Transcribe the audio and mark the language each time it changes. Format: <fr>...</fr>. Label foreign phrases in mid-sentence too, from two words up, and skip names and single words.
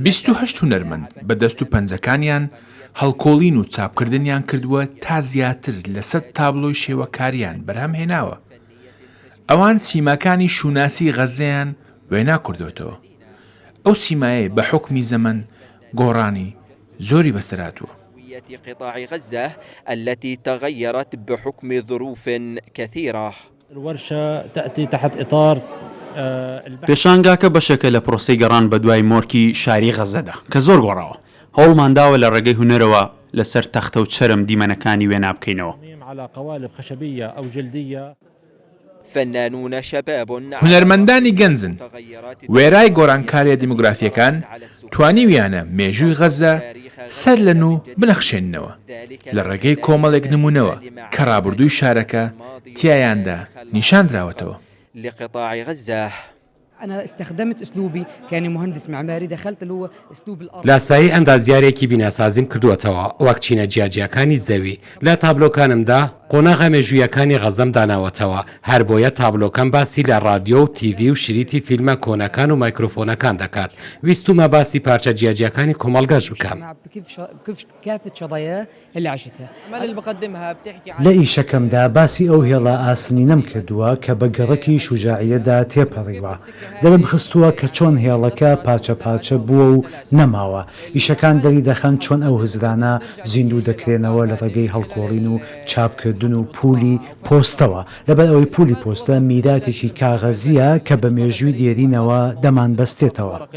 <ckb>28 هونەرمەند بە دەست و پەنجەکانیان هەڵکۆڵین و چاپکردنیان کردووە تا زیاتر لە 100 تابلۆی شێوەکاریان بەرهەم هێناوە. ئەوان سیماکانی شوناسی غەزەیان وێنا کردوێتەوە. ئەو سیمایە بە حکمی زەمن گۆڕانی زۆری بەسەراتوە.</ckb> <ar>قطاع غزة التي تغيرت بحكم ظروف كثيرة. الورشة تأتي تحت إطار</ar> <ckb>پێشانگاکە بەشەکە لە پرۆسی گەڕان بە دوای مۆرکی شاری غەزەدا کە زۆر گۆڕاوە هەوڵمانداوە لە ڕێگەی هونەرەوە لەسەر تەختە و چەرم دیمەنەکانی وێنا بکەینەوە.</ckb> <ar>على قوالب خشبية أو جلدية. فنانون شباب</ar> <ckb>هونەرمەندانی گەنجن وێرای گۆڕانکاریە دیموگرافیەکان توانیویانە مێژووی غەزە سەر لەن و بنەخشێننەوە لە ڕێگەی کۆمەڵێک نمونەوە کە ڕابردووی شارەکە تیایاندا نیشاندراوەتەوە.</ckb> <ar>لقطاع غزة أنا استخدمت أسلوبي كأني مهندس معماري دخلت اللي هو أسلوب الأرض.</ar> <ckb>لاسایی ئەندازیارێکی بیناسازیم کردووەتەوە وەک چینە جیاجیەکانی زەوی لە تابلۆکانمدا قۆناغە مێژوویەکانی غەزەم داناوەتەوە هەر بۆیە تابلۆکەم باسی لە رادیۆ و تیڤی و شریتی فیلمە کۆنەکان و مایکرۆفۆنەکان دەکات ویستومە باسی پارچە جیاجیەکانی کۆمەڵگەش بکەم.</ckb> <ar>كافة شظايا اللي عشتها. الأعمال اللي بقدمها بتحكي عن</ar> <ckb>لە ئیشەکەمدا باسی ئەو هێڵە ئاسنی نەم کردووە کە بە گەڕەکی شوجاعیەدا تێپەڕیوە دەرم خستووە کە چۆن هێڵەکە پارچە پارچە بووە و نەماوە ئیشەکان دەری دەخەن چۆن ئەو هزرانە زیندوو دەکرێنەوە لە ڕێگەی هەڵکۆڵین و چاپکردن و پولی پۆستەوە لەبەر ئەوەی پولی پۆستە میراتێکی کاغەزیە کە بە مێژووی دێرینەوە دەمان بەستێتەوە.</ckb>